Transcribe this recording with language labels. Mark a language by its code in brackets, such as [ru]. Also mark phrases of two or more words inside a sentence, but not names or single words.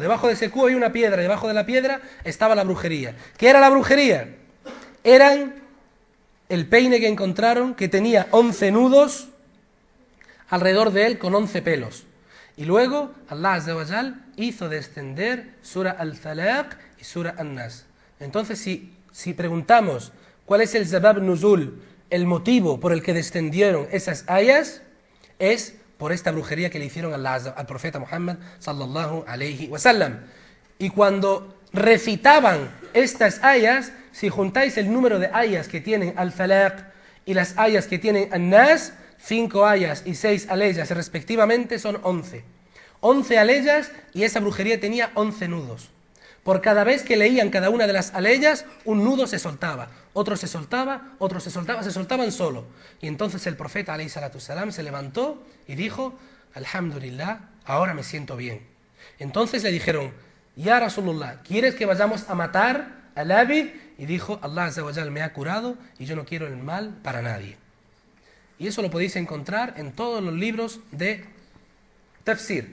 [es] Debajo de ese cubo había una piedra, debajo de la piedra estaba la brujería. ¿Qué era la brujería? Eran el peine que encontraron, que tenía 11 nudos alrededor de él con 11 pelos. Y luego [ar] الله عز وجل [es] hizo descender Sura Al-Falaq y Sura An-Nas. Entonces si preguntamos cuál es el [ar] سبب نزول, [es] el motivo por el que descendieron esas ayas, es por esta brujería que le hicieron al profeta Muhammad [ar] صلى الله عليه وسلم. [es] Y cuando recitaban estas ayas, si juntáis el número de ayas que tienen Al-Falaq y las ayas que tienen An-Nas, 5 ayas y 6 aleyas respectivamente, son 11. 11 aleyas, y esa brujería tenía 11 nudos. Por cada vez que leían cada una de las aleyas, un nudo se soltaba, otro se soltaba, otro se soltaba, se soltaban solo. Y entonces el profeta [ar] عليه الصلاة السلام [es] se levantó y dijo, alhamdulillah, ahora me siento bien. Entonces le dijeron, [ar] يا رسول الله, [es] ¿quieres que vayamos a matar al Abid? Y dijo, [ar] الله عز وجل [es] me ha curado y yo no quiero el mal para nadie. Y eso lo podéis encontrar en todos los libros de tafsir.